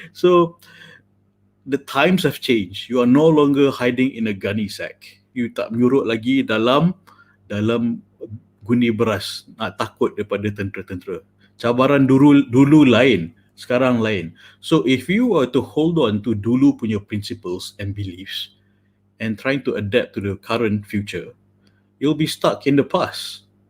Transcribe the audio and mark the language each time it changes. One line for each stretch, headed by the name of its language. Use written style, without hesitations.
English: So the times have changed. You are no longer hiding in a gunny sack.
Malay: You tak menyurut lagi dalam guni beras, nak takut daripada tentera-tentera. Cabaran dulu lain, sekarang lain.
English: So if you were to hold on to
Malay: dulu punya
English: principles and beliefs and trying to adapt to the current future, you'll be stuck in the past.